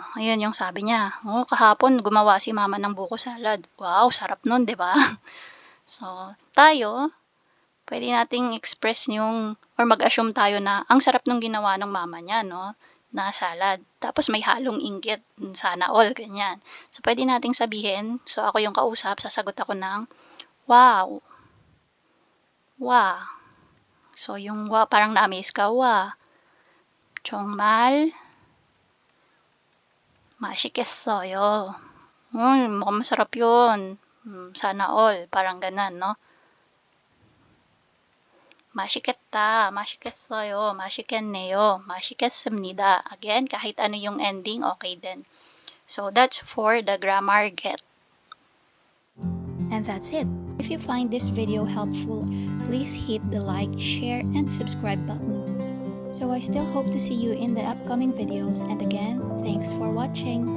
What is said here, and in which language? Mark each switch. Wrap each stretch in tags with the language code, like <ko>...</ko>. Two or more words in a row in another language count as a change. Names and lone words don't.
<tl>Ayun yung sabi niya, kahapon gumawa si mama ng buko salad. Wow, sarap nun, 'di ba? So, tayo, puwede nating express yung or mag-assume tayo na ang sarap nung ginawa ng mama niya 'no, na salad. Tapos may halong inggit, sana all, ganyan. So, puwede nating sabihin, so ako yung kausap, sasagot ako ng, "Wow, wa." So, yung wa parang na-amaze ka,</tl> <ko>"Wa, 정말 맛있겠어요."</ko> <tl>Mukhang masarap yun, sana all, parang gano'n 'no.</tl> <ko>"맛있겠다, 맛있겠어요, 맛있겠네요, 맛있겠습니다."</ko> <tl>Again, kahit ano yung ending, okey din.</tl> <en>So, that's for the grammar get. And that's it. If you find this video helpful, please hit the like, share, and subscribe button. So I still hope to see you in the upcoming videos, and again, thanks for watching.</en>